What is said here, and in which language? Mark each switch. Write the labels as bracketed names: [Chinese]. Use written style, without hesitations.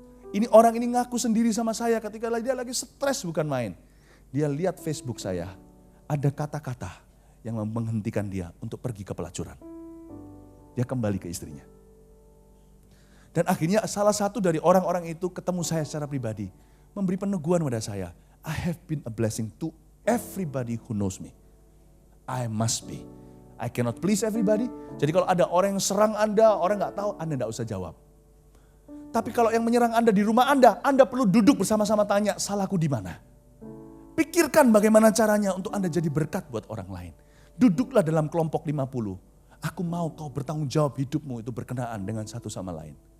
[Indonesian] Ini orang ini ngaku sendiri sama saya ketika dia lagi stres bukan main. Dia lihat Facebook saya, ada kata-kata yang menghentikan dia untuk pergi ke pelacuran. Dia kembali ke istrinya. Dan akhirnya salah satu dari orang-orang itu ketemu saya secara pribadi. Memberi peneguhan pada saya. [English] I have been a blessing to everybody who knows me. I must be. I cannot please everybody. [Indonesian] Jadi kalau ada orang yang serang Anda, orang gak tahu, Anda gak usah jawab. Tapi kalau yang menyerang Anda di rumah Anda perlu duduk bersama-sama tanya, salahku di mana? Pikirkan bagaimana caranya untuk Anda jadi berkat buat orang lain. Duduklah dalam kelompok 50. Aku mau kau bertanggung jawab hidupmu itu berkenaan dengan satu sama lain.